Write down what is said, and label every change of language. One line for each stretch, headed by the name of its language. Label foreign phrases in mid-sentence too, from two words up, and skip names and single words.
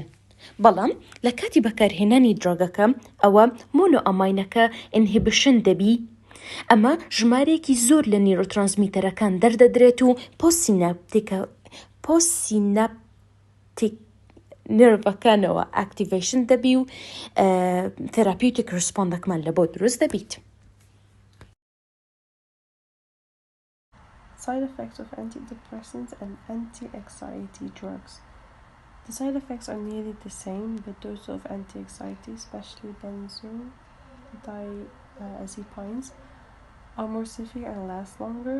Central Kurdish: بەڵام لە کاتی بەکارهێنانی درۆگەکە ئەوە مۆنۆئەماینەکە ئینهیبیشن دەبی ئەمە ژمارێکی زۆر لە نیرۆترانسمیتەرەکان دەردەدرێت و پۆستسیناپتیک نرڤەکانەوە ئاکتیڤیشن دەبی و تێراپیوتیک ڕسپۆندێکمان لە بۆ دروست دەبیت.
English: Side effects of antidepressants and anti-anxiety drugs. The side effects are nearly the same, but those of anti-anxiety, especially benzodiazepines, are more severe and last longer.